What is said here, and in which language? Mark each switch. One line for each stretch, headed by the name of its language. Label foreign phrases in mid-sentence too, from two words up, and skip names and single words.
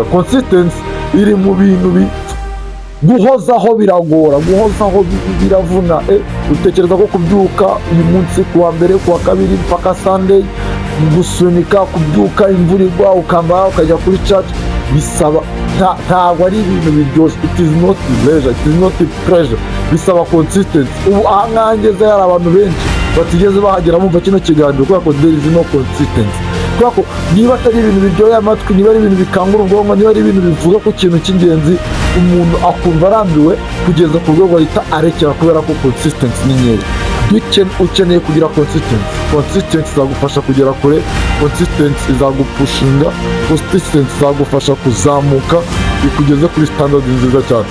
Kinyarwanda: Consistency iri mu bintu guhozaho biragora, guhozaho biravuna. Utekereza ko kubyuka uyu munsi kuwa mbere, kuwa kabiri mpaka Sunday, gusunika, kubyuka imvura igwa ukambara ukajya kuri church, bisaba ntabwo ari ibintu biryoshye.
English: It is not pleasure, it is not pressure,
Kinyarwanda: bisaba consistency. Ubu ahangaha ngeze hari abantu benshi batigeze bahagera bumva kino kiganiro kubera ko
English: there is no consistency.
Kinyarwanda: Kubera ko niba atari ibintu biryoheye amatwi, niba ari ibintu bikangura ubwonko, niba ari ibintu bivuga ku kintu cy'ingenzi, umuntu akumva arambiwe kugeza ku rwego ahita arekera kubera ko consistency ni nkeya. Ukeneye kugira consistency. Consistency izagufasha kugera kure, consistency izagupushinga, consistency izagufasha kuzamuka ikugeze kuri standard nziza cyane.